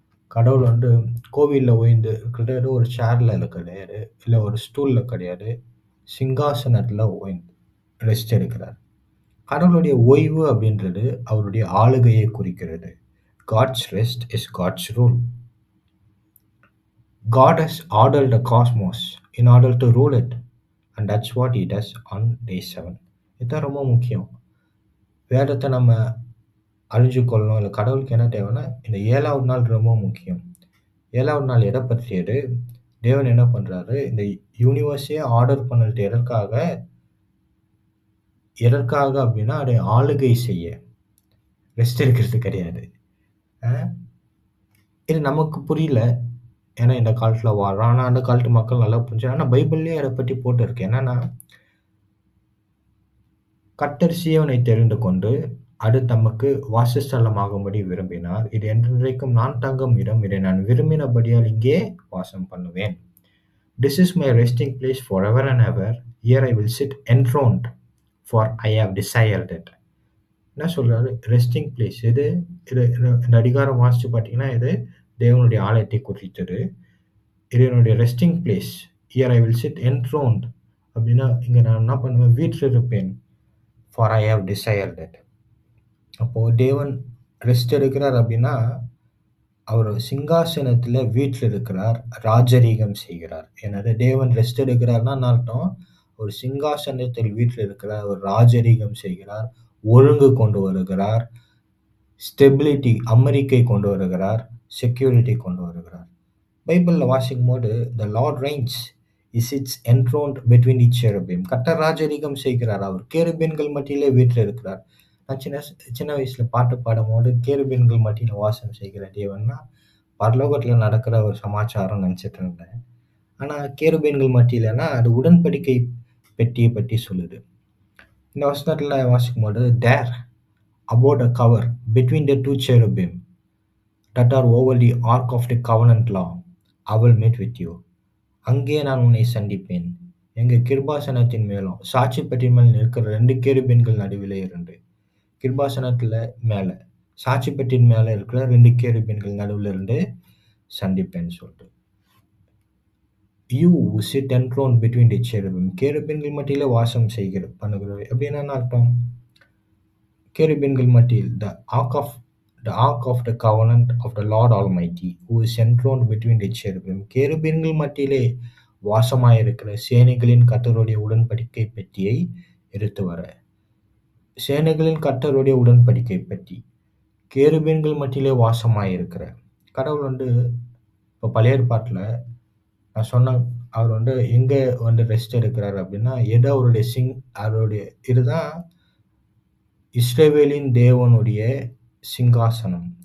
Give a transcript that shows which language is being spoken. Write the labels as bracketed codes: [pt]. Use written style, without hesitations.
[ta] கடவுள் கோவில்ல ஓய்ந்து இருக்கிறது ஏதோ ஒரு சேர்ல கிடையாது. இல்ல ஒரு ஸ்டூல்ல கிடையாது. சிங்காசனத்துல ஓய்ந்து ரெஸ்ட் எடுக்கிறார். கடவுளுடைய ஓய்வு அப்படின்றது அவருடைய ஆளுகையை குறிக்கிறது. [en] God's rest is God's rule. God has ordered the cosmos in order to rule it. And that's what he does on day 7. [ta] இதுதான் ரொம்ப முக்கியம். வேதத்தை நம்ம அறிஞ்சுக்கொள்ளணும். இல்ல கடவுளுக்கு என்ன தேவைன்னா, இந்த 7வது நாள் ரொம்ப முக்கியம். 7வது நாள் எத பற்றியது? தேவன் என்ன பண்றாரு? இந்த யூனிவர்ஸே ஆர்டர் பண்ணது எதற்காக? எதற்காக அப்படின்னா, அதை ஆளுகை செய்ய. ரெஸ்ட் எடுக்கிறது கிடையாது. அ இது நமக்கு புரியல. ஏன்னா இந்த காலத்துல வாழ்றோம். ஆனா அந்த காலத்து மக்கள் நல்லா புரிஞ்சு ஆனா பைபிள்லயே அத பத்தி போட்டிருக்கு. என்னன்னா, கர்த்தர் சீயோனை தெரிந்து கொண்டு, அது தமக்கு வாசஸ்தலமாகும்படி விரும்பினார். இது என்றென்றைக்கும் நான் தங்கும் இடம். இதை நான் விரும்பினபடியால் இங்கே வாசம் பண்ணுவேன். [en] This is my resting place forever and ever. Here I will sit enthroned, for I have desired it. [ta] என்ன சொல்றாரு? Resting place. இது இது இந்த அதிகாரம் வாசிச்சு பார்த்தீங்கன்னா, இது தேவனுடைய ஆலயத்தை குறித்தது. இது என்னுடைய resting place. [en] here I will sit enthroned [ta] அப்படின்னா, இங்க நான் என்ன பண்ணுவேன்? வீற்றிருப்பேன். [en] For I have desired it. [ta] அப்போ தேவன் ரெஸ்ட் எடுக்கிறார் அப்படின்னா, அவர் சிங்காசனத்துல வீற்றிருக்கிறார். ராஜரீகம் செய்கிறார். என்னது? தேவன் ரெஸ்ட் எடுக்கிறார்னா என்ன அர்த்தம்? ஒரு சிங்காசனத்தில் வீற்றிருக்கிறார். ஒரு ராஜரீகம் செய்கிறார். ஒழுங்கு கொண்டு வருகிறார். ஸ்டெபிலிட்டி, அமெரிக்கை கொண்டு வருகிறார். செக்யூரிட்டி கொண்டு வருகிறார். பைபிள்ல வாசிக்கும்போது, [en] "The lord reigns. He sits enthroned between the cherubim. [ta] கர்த்தர் ராஜரிகம் செய்கிறார். அவர் கேருபீன்கள் மத்தியிலே வீற்றிருக்கிறார். நான் சின்ன வயசுல பாட்டு பாடும்போது கேருபீன்கள் மத்தியில வாசம் செய்கிற தேவன்னா பரலோகத்துல நடக்கிற ஒரு சமாச்சாரம் நினைச்சிட்டு இருந்தேன். ஆனா கேருபீன்கள் மத்தியிலன்னா அது உடன்படிக்கை பெட்டியை பற்றி சொல்லுது. இந்த வசனத்துல வாசிக்கும்போது [en] there about a cover between the two cherubim that are over the ark of the covenant law, I will meet with you. [ta] அங்கே நான் உன்னை சந்திப்பேன். எங்க கிருபாசனத்தின் மேலும் சாட்சி பெட்டியின் மேல் இருக்கிற 2 கேருபீன்கள் நடுவிலே இருந்து கிருபாசனத்துல மேல சாட்சி பெட்டியின் மேல இருக்கிற 2 கேருபீன்கள் நடுவுல இருந்து சந்திப்பேன்னு சொல்லிட்டு [en] You sit enthroned between the cherubim. [ta] கேருபீன்கள் மத்தியில வாசம் பண்ணுகிறது அப்படின்னா என்ன அர்த்தம்? கேருபீன்கள் மத்தியில் [en] the ark of the covenant of the Lord Almighty, who is enthroned between the cherubim. [ta] கேருபீன்கள் மத்தியிலே வாசமாயிருக்கிற சேனைகளின் கர்த்தருடைய உடன்படிக்கை பெட்டியை எடுத்து வர. சேனைகளின் கர்த்தருடைய உடன்படிக்கை பெட்டி கேருபீன்கள் மத்தியிலே வாசமாயிருக்கிற கடவுள் இப்போ பழைய ஏற்பாட்டுல நான் சொன்ன அவர் எங்க ரெஸ்ட் எடுக்கிறார் அப்படின்னா எது அவருடைய இதுதான் இஸ்ரவேலின் தேவனுடைய சிங்காசனம்.